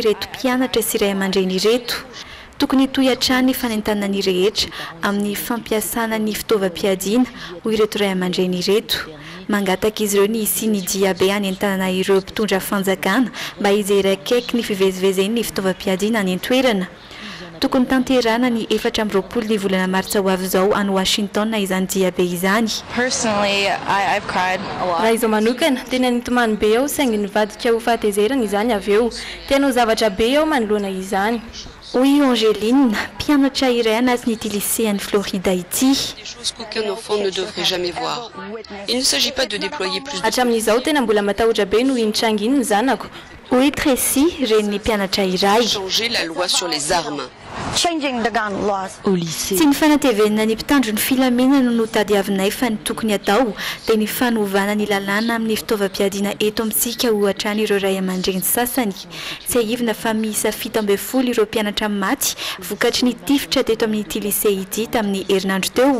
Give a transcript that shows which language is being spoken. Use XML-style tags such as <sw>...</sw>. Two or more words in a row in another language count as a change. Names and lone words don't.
<mg>ireto mpianatra sy ray aman-dreny ireto tokony toy-hatrany ny fanentanana ny rehetra amin'ny fampiasana ny fitaovam-piadiana ho ireto ray aman-dreny ireto mangataka izy ireo ny isiny diabe hanentanana ireo mpitondra fanjakana mba izy irakaiky ny fivezivezeny ny fitaovam-piadiana any an-toerana tokony tanterana ny 4 ny volana martsa ho avy izao any Washington izany diabe izany raha izaho manokana tena nitomany be ao saingy nivadika ho fahatezerana izany avy eo tena ho zavatra be ao manoloana izany Oui, Angéline, mpianatra iray anaty n'ity lycée any Florida ity.</mg> <fr>Des choses qu'aucun enfant ne devrait jamais voir. Il ne s'agit pas de déployer plus de...</fr> <mg>Hatramin'izao tena mbola matahotra be no intranginy ny zanako. Oui, Tracy, reny mpianatra iray.</mg> <fr>Changer la loi sur les armes. Au lycée.</fr> <mg>Tsy ny fanatevenina ny mpitandro ny filaminana no tadiavinay fa ny tokony atao dia ny fanovana ny lalàna amin'ny fitaovam-piadiana eto amintsika ohatra ny ireo ray aman-dreny sasany. Tsy ahivina fa miisa 17 ireo mpianatra maty vokatry ny tifitra teto amin'ity lycée ity tamin'ny herinandro teo.</mg>